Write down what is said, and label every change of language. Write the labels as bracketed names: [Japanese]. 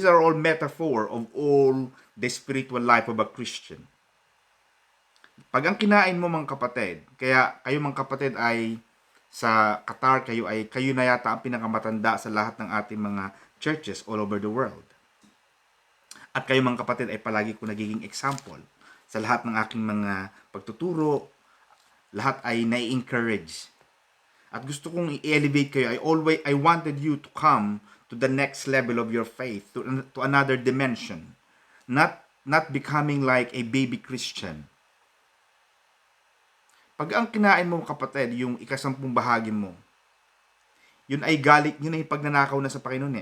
[English] These are all metaphor of all the spiritual life of a Christian. [Filipino] Pag ang kinain mo mga kapatid, kaya kayo mga kapatid ay sa Qatar, kayo na yata ang pinakamatanda sa lahat ng ating mga churches [English] all over the world. [Filipino] At kayo mga kapatid ay palagi ko nagiging example sa lahat ng aking mga pagtuturo, lahat ay nai-encourage. At gusto kong i-elevate kayo. [English] I wanted you to come to the next level of your faith, to another dimension. Not becoming like a baby Christian. [Filipino] Pag ang kinain mo kapatid, yung ikasampung bahagi mo, yun ay galit, yun ay pagnanakaw na sa Panginoon.